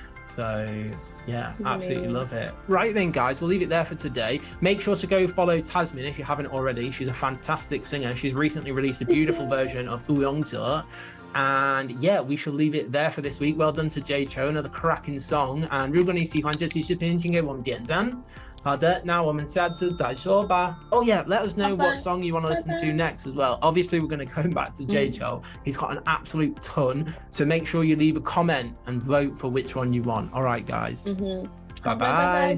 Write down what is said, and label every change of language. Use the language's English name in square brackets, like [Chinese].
[English] So yeah, absolutely love it. Right then, guys, we'll leave it there for today. Make sure to go follow Tasmin if you haven't already. She's a fantastic singer. She's recently released a beautiful version of 不用者. And yeah, we shall leave it there for this week. Well done to Jay Chou, another cracking song. And [Chinese] 如果你喜欢这期视频，请给我们点赞。好的，那我们下次再说吧。 [English] Oh yeah, let us know what song you want to listen to next as well. Obviously, we're going to come back to Jay Chou. He's got an absolute ton. So make sure you leave a comment and vote for which one you want. All right, guys. Bye-bye.